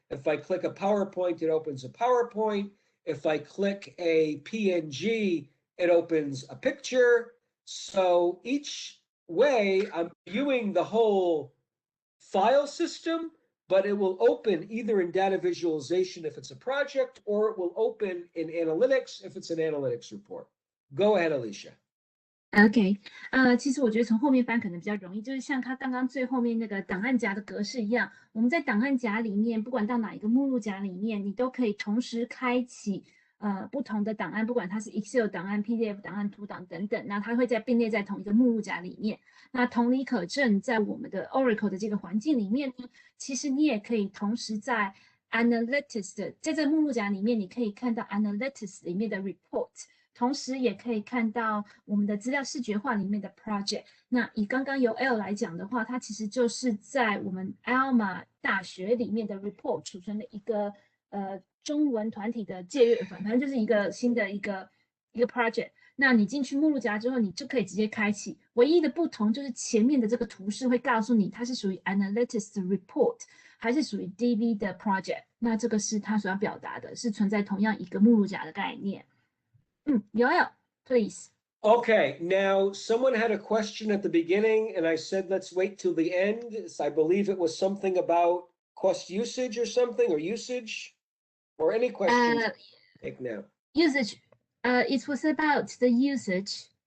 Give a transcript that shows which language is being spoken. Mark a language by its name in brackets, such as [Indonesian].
[English] If I click a PowerPoint, it opens a PowerPoint. If I click a PNG, it opens a picture. So each way, I'm viewing the whole file system, but it will open either in data visualization if it's a project, or it will open in analytics if it's an analytics report. Go ahead, Alicia. [Chinese] OK，其实我觉得从后面翻可能比较容易，就是像它刚刚最后面那个档案夹的格式一样，我们在档案夹里面，不管到哪一个目录夹里面，你都可以同时开启不同的档案，不管它是 Excel 档案、PDF 档案、图档等等，那它会并列在同一个目录夹里面。那同理可证，在我们的 Oracle 的这个环境里面呢，其实你也可以同时在 Analytics 的在这目录夹里面，你可以看到 Analytics 里面的 Report。同时也可以看到我们的资料视觉化里面的 project。那以刚刚由 L 来讲的话，它其实就是在我们 Alma 大学里面的 report 储存的一个中文团体的借阅，反正就是一个新的一个 project。那你进去目录夹之后，你就可以直接开启。唯一的不同就是前面的这个图示会告诉你它是属于 analytics 的 report 还是属于 DV 的 project。那这个是它所要表达的，是存在同样一个目录夹的概念。 [English] Yoel, please. Okay, now someone had a question at the beginning, and I said let's wait till the end. I believe it was something about cost usage or something, or usage, or any questions. Take now. Usage. It was about the usage.